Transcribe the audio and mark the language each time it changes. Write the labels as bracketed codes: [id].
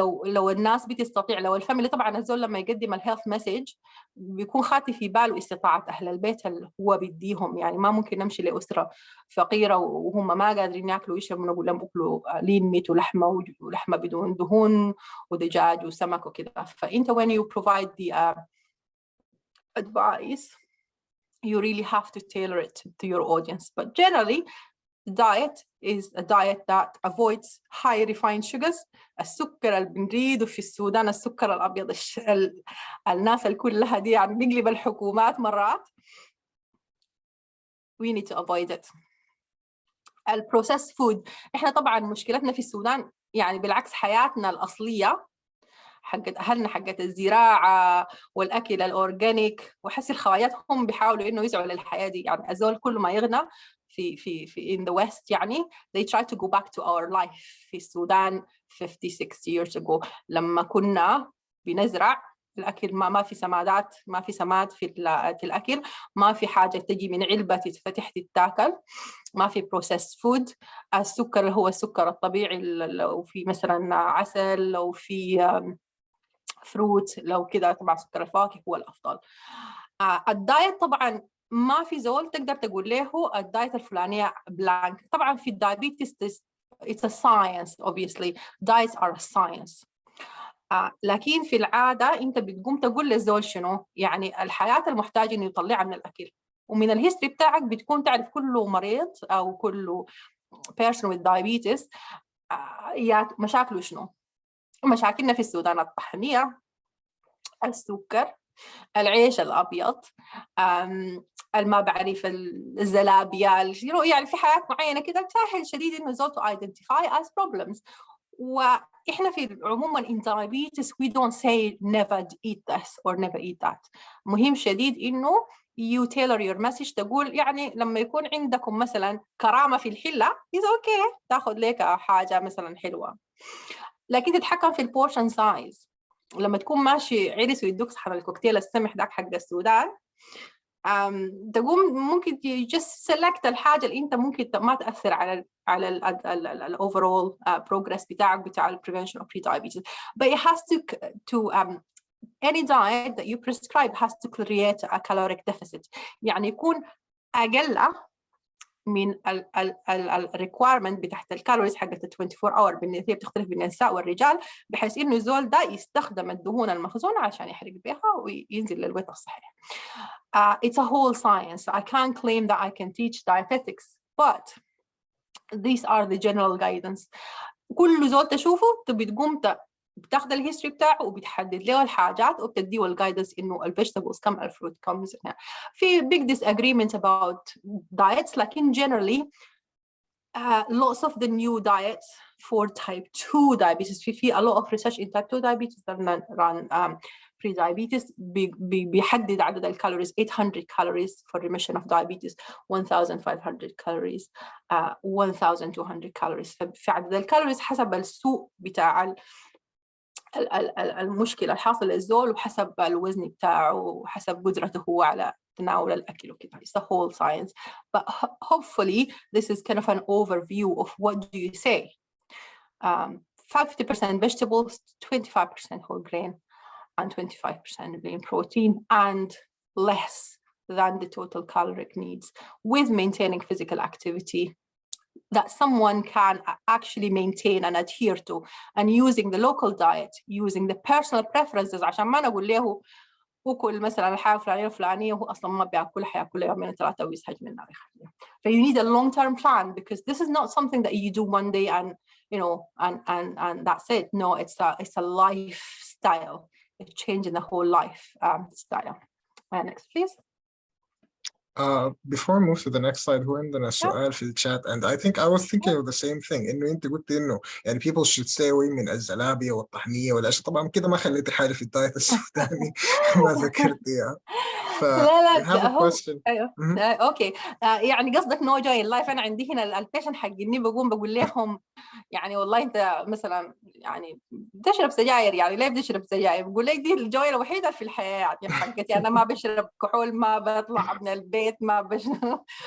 [ar] لو الناس بتستطيع، لو الفاميلي، طبعا الزول لما يقدم الهيلث مسج بيكون خاطي في باله استطاعة أهل البيت اللي هو بيديهم. يعني ما ممكن نمشي لأسرة فقيرة وهم ما قادرين ياكلوا ويشربوا نقول لهم أكلوا لين ميت ولحمة بدون دهون ودجاج وسمك وكده. فأنت [en] when you provide the advice you really have to tailor it to your audience. But generally the diet is a diet that avoids high refined sugars. [ar] السكر اللي بنريده في السودان السكر الأبيض، الناس الكلها دي يعني بيقلب الحكومات مرات. [en] We need to avoid it. [ar] البروسيس فود، احنا طبعا مشكلتنا في السودان يعني بالعكس حياتنا الأصلية حقت أهلنا، حقت الزراعة والأكل الأورجانيك، وحس الخوايات هم بيحاولوا إنه يسعوا للحياة دي. يعني أزول كل ما يغنى في [en] in the West [ar] يعني [en] they try to go back to our life [ar] في السودان [en] 50-60 years ago [ar] لما كنا بنزرع الأكل، ما في سمادات، ما في سماد في الأكل، ما في حاجة تجي من علبة تتفتح تتاكل، ما في [en] processed food. [ar] السكر هو السكر الطبيعي، لو في مثلا عسل، لو في فروت، لو كده طبعا سكر الفواكه هو الأفضل. الدايت طبعا ما في زول تقدر تقول له الدايت الفلانية بلانك. طبعا في الدايابيتس [en] it's a science obviously, diets are a science. [ar] لكن في العادة أنت بتقوم تقول للزول شنو يعني الحياة المحتاج إنه يطلعها من الأكل، ومن الهيستوري بتاعك بتكون تعرف كله مريض أو كله [en] person with diabetes [ar] مشاكله شنو؟ مشاكلنا في السودان الطحنية، السكر، العيش الأبيض، ما بعرف الزلابيا، يعني في حاجات معينة كده سهل شديد إنه زول [en] to identify as problems. [ar] وإحنا في عموما [en] in diabetes we don't say never eat this or never eat that. [ar] مهم شديد إنه [en] you tailor your message، [ar] تقول يعني لما يكون عندكم مثلا كرامة في الحلة [en] is okay [ar] تاخذ لك حاجة مثلا حلوة، لكن تتحكم في البورشن سايز. لما تكون ماشي عرس ويدوك صحن الكوكتيل السمح داك حق السودان، تقوم ممكن [en] just select [ar] الحاجة اللي انت ممكن ما تأثر على ال [en] overall progress [ar] بتاعك بتاع ال [en] prevention of prediabetes. But it has to any diet that you prescribe has to create a caloric deficit، [ar] يعني يكون أقل من ال requirement بتاعت الكالوريز حقت 24 اور، هي بتختلف بين النساء والرجال، بحيث انه الزول ده يستخدم الدهون المخزونه عشان يحرق بها وينزل للويت الصحيح. [en] It's a whole science. I can't claim that I can teach dietetics, but these are the general guidance. [ar] كل زول تشوفه تبي تقوم بتاخذ الهيستوري بتاعه وبتحدد له الحاجات وبتديه الجايدنس انه الفيجيتابلز كم، الفروت كم. [en] في big disagreement about diets، لكن generally lots of the new diets for type 2 diabetes، في a lot of research in type 2 diabetes that run pre-diabetes [ar] بيحدد عدد الكالوريز [en] 800 calories for remission of diabetes، 1500 calories، 1200 calories. [ar] في عدد الكالوريز حسب السوق بتاع المشكلة الحاصل للزول وحسب الوزن بتاعه وحسب قدرته هو على تناول الأكل وكده. [en] It's a whole science, but hopefully this is kind of an overview of what do you say. 50% vegetables, 25% whole grain, and 25% lean protein, and less than the total caloric needs, with maintaining physical activity that someone can actually maintain and adhere to, and using the local diet, using the personal preferences. [ar] عشان ما نقول له وكل مثلا الحاجة الفلانية الفلانية وهو أصلا ما بياكل، حياكل يومين ثلاثة ويزهق منها ويخليها. [en] So you need a long-term plan, because this is not something that you do one day and and that's it. No, it's a lifestyle. It's changing the whole life style. Next, please. Before we move to the next slide, [ar] هو عندنا سؤال في الشات [en] and I think I was thinking of the same thing، [ar] إنه أنت قلت إنه يعني [en] people should stay away [ar] من الزلابية والطحنية والأشياء. طبعا كده ما خليتي حالي في الدايت السوداني ما ذكرتيها. لا [en] we have a [ar] هو [en] question. [ar] ايوه اوكي. يعني قصدك نو جوي لايف. انا عندي هنا البيشن حقني بقول لهم يعني والله انت مثلا يعني بتشرب سجاير، يعني ليه بتشرب سجاير؟ بقول لك دي الجوي الوحيده في الحياه يعني حقتي، انا ما بشرب كحول، ما بطلع من البيت، ما بشرب.